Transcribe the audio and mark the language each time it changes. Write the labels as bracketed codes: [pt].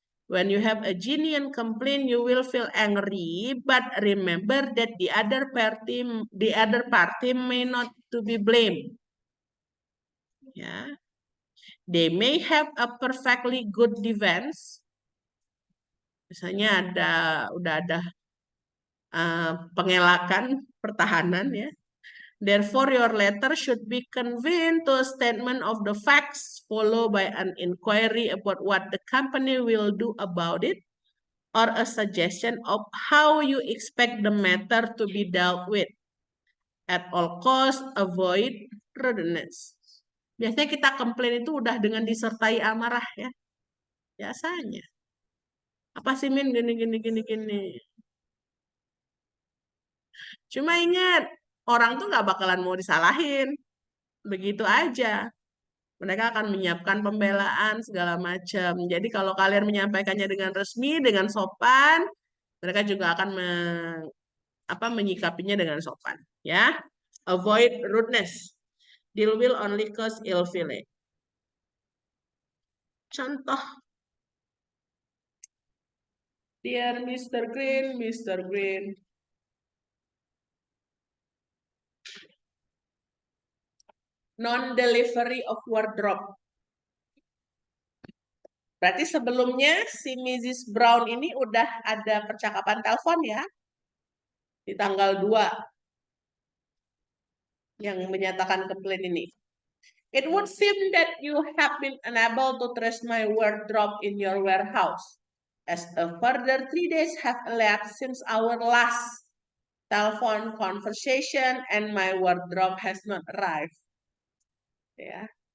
[en] When you have a genuine complaint, you will feel angry, but remember that the other party may not to be blamed. Yeah, they may have a perfectly good defense. [id] Misalnya udah ada pengelakan pertahanan ya. [en] Therefore, your letter should be convened to a statement of the facts, followed by an inquiry about what the company will do about it, or a suggestion of how you expect the matter to be dealt with. At all costs, avoid rudeness. [id] Biasanya kita komplain itu udah dengan disertai amarah ya. Biasanya. Apa sih Min gini. Cuma ingat, orang tuh nggak bakalan mau disalahin. Begitu aja. Mereka akan menyiapkan pembelaan segala macam. Jadi kalau kalian menyampaikannya dengan resmi, dengan sopan, mereka juga akan menyikapinya dengan sopan. [en] Ya, avoid rudeness. Deal will only cause ill feeling. Contoh, dear Mr. Green, non-delivery of wardrobe. [id] Berarti sebelumnya si Mrs. Brown ini udah ada percakapan telepon ya. Di tanggal 2 yang menyatakan komplain ini. [en] It would seem that you have been unable to trace my wardrobe in your warehouse, as a further 3 days have elapsed since our last telephone conversation and my wardrobe has not arrived. Yeah.